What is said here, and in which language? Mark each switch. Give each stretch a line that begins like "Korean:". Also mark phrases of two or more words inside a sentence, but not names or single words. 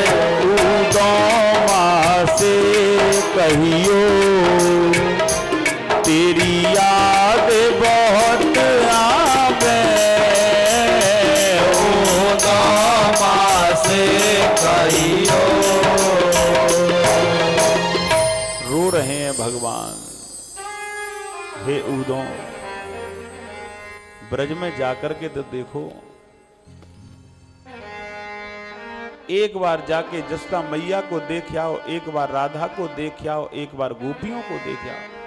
Hindi: उदोमा से कहियो, तेरी याद बहुत आवे। उदोमा से कहियो, रो रहे हैं भगवान। हे उदों, ब्रज में जाकर के तो देखो, एक बार जाके जसोदा मैया को देख आओ, एक बार राधा को देख आओ, एक बार गोपियों को देख आओ।